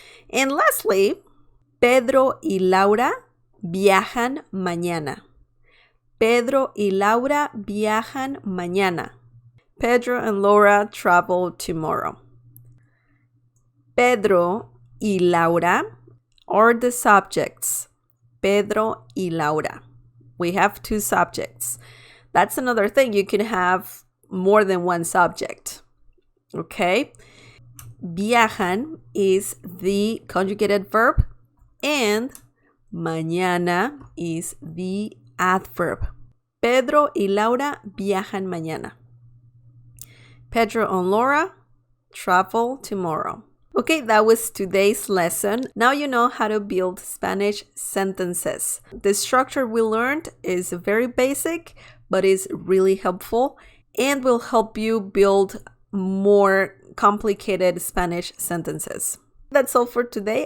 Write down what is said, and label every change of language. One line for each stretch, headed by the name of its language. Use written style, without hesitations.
English: And lastly,
Spanish: Pedro y Laura viajan mañana. Pedro y Laura viajan mañana.
English: Pedro and Laura travel tomorrow. Pedro y Laura are the subjects. Pedro y Laura. We have two subjects. That's another thing. You can have more than one subject. Okay? Viajan is the conjugated verb and mañana is the adverb.
Spanish: Pedro y Laura viajan mañana.
English: Pedro and Laura travel tomorrow. Okay, that was today's lesson. Now you know how to build Spanish sentences. The structure we learned is very basic, but is really helpful and will help you build more complicated Spanish sentences. That's all for today.